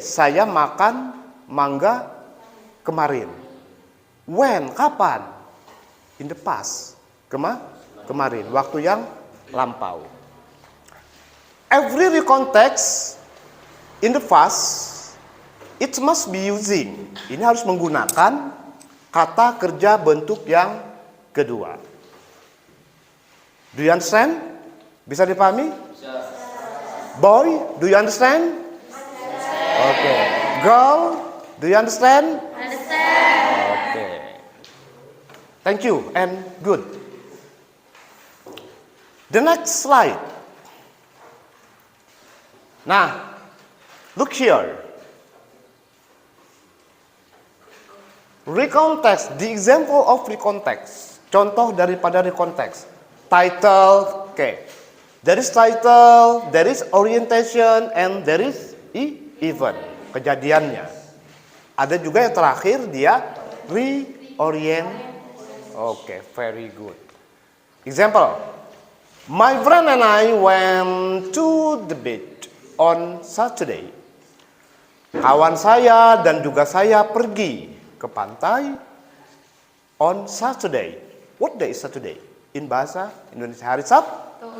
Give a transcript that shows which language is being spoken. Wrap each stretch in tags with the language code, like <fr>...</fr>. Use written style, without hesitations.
<id>Saya makan mangga kemarin.</id> <en>When?</en> <id>Kapan?</id> <en>In the past.</en> <id>Kemarin. Waktu yang lampau.</id> <en>Every recontext in the past, it must be using.</en> <id>Ini harus menggunakan kata kerja bentuk yang kedua.</id> <en>Do you understand?</en> <id>Bisa dipahami?</id> <en>Boy, do you understand? Okay. Girl, do you understand? Okay. Thank you and good. The next slide. Nah, look here. Recontext, the example of recontext.</en> <id>Contoh daripada recontext.</id> <en>Title, okay. There is title, there is orientation, and there is event.</en> <id>Kejadiannya. Ada juga yang terakhir dia reorient.</id> <en>Okay, very good. Example. My friend and I went to the beach on Saturday.</en> <id>Kawan saya dan juga saya pergi ke pantai</id> <en>on Saturday. What day is Saturday? In bahasa Indonesia</en> <id>hari Sabtu.</id>